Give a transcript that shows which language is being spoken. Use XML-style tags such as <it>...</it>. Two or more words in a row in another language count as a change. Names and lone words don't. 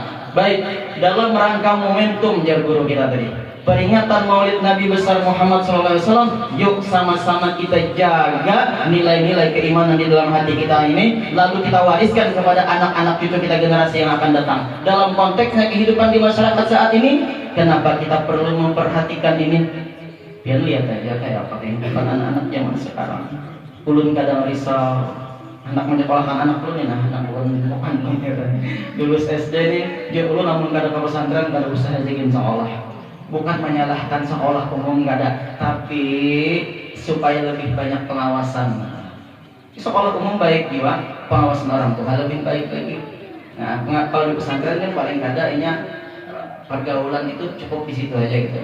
<id>Baik, dalam rangka momentum jar guru kita tadi, peringatan Maulid Nabi besar Muhammad SAW, yuk sama-sama kita jaga nilai-nilai keimanan di dalam hati kita ini, lalu kita wariskan kepada anak-anak cucu kita generasi yang akan datang. Dalam konteksnya kehidupan di masyarakat saat ini, kenapa kita perlu memperhatikan ini? Biar lihat aja kayak apa kehidupan anak-anak zaman sekarang.</id> <bjn>Ulun kadang risau, anak menyekolahkan anak ulun, nah anak ulun bukan lulus SD nih, dia ulun namun kada ke pesantren, kada usah ajakin sekolah.</bjn> <id>Bukan menyalahkan sekolah umum nggak ada, tapi supaya lebih banyak pengawasan. Sekolah umum baik juga, pengawasan orang tua lebih baik lagi. Nah, kalau di pesantren kan paling kada pergaulan itu cukup di situ aja gitu.</id>